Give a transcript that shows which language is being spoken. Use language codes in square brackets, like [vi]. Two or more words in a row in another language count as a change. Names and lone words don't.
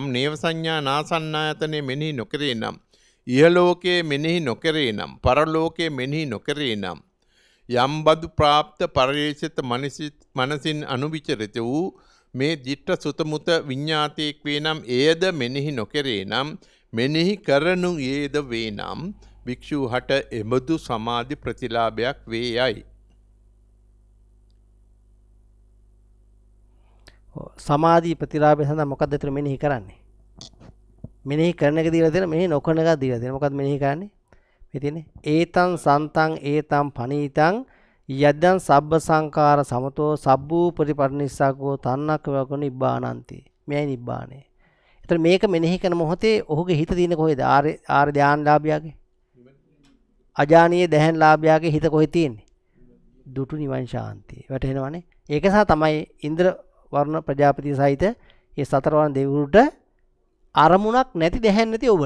[si] නේව සංඥා නාසඤ්ඤායතනය මෙනෙහි නොකරේ නම්, ඉහලෝකයේ මෙනෙහි නොකරේ නම්, පරලෝකයේ මෙනෙහි නොකරේ නම්, යම්බදු ප්‍රාප්ත පරිේශිත මනසින් අනුවිචරිත වූ මේ [pi] දිට්ඨ සුත මුත [si] විඤ්ඤාතේක් වේ නම්, එයද මෙනෙහි නොකරේ නම්, මෙනෙහි කරනු යේද වේ නම්, භික්ෂුහට එබඳු සමාධි ප්‍රතිලාභයක් වේ යයි. සමාධි ප්‍රතිලාභය සඳහා මොකක්ද එතන මෙනෙහි කරන්නේ? මෙනෙහි කරන එක දීලා තියෙන, මෙනෙහි නොකරන එක දීලා තියෙන. මොකක්ද මෙනෙහි කරන්නේ? මේ තියෙන්නේ [pi] ඒතං සන්තං ඒතං පනීතං යද්දං සබ්බ සංඛාර සමතෝ සබ්බූ පරිපරිනිස්සග්ගෝ තන්නක්ඛ නිබ්බානන්ති. [si] මෙයයි නිබ්බාණය. එතන මේක මෙනෙහි කරන මොහොතේ ඔහුගේ හිත තියෙන්නේ කොහෙද? ආර්ය ධානලාභියාගේ, අජානීය දැහැන්ලාභියාගේ හිත කොහෙද තියෙන්නේ? දුටු නිවන් ශාන්තිය. වැටහෙනවනේ. ඒක නිසා තමයි ඉන්ද්‍ර වර්ණ ප්‍රජාපති සහිත මේ සතරවරන් දෙවිවරුන්ට අරමුණක් නැති දැහැන් නැති ඔබට.